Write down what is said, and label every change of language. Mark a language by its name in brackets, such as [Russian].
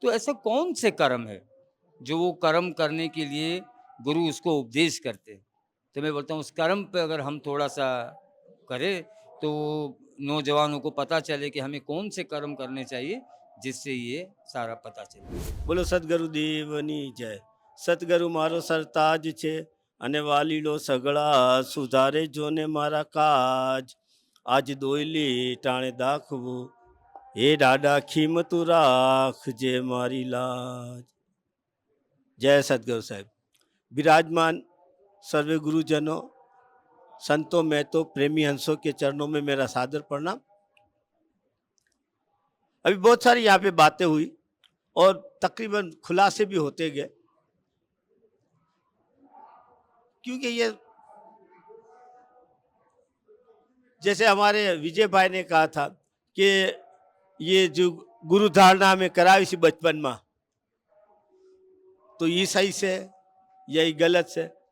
[Hindi] तो ऐसा कौन से कर्म है जो वो कर्म करने के लिए गुरु उसको उपदेश करते हैं। तो मैं बोलता हूँ उस कर्म पे अगर हम थोड़ा सा करें तो नौजवानों को पता चले कि हमें कौन से कर्म करने चाहिए, जिससे ये सारा पता चले। बोलो सदगुरुदेवनी जय। [Gujarati] સતગુરુ મારો સરતાજ છે અને વાલીડો સગળા સુધારે જોને મારા કાજ આજ દોયલી ટાણે દાખવું એ ડાડા ખીમતું રાખજે મારી લાજ। [Hindi] जय सतगुरु साहिब। विराजमान सर्वे गुरुजनों, संतों, मैं तो प्रेमी हंसों के चरणों में मेरा सादर प्रणाम। अभी बहुत सारी यहाँ पे बातें हुई और तकरीबन खुलासे भी होते गए, क्योंकि ये जैसे हमारे विजय भाई ने कहा था कि ये जो गुरु धारणा में करा इसी बचपन में, तो ये सही से यही गलत से।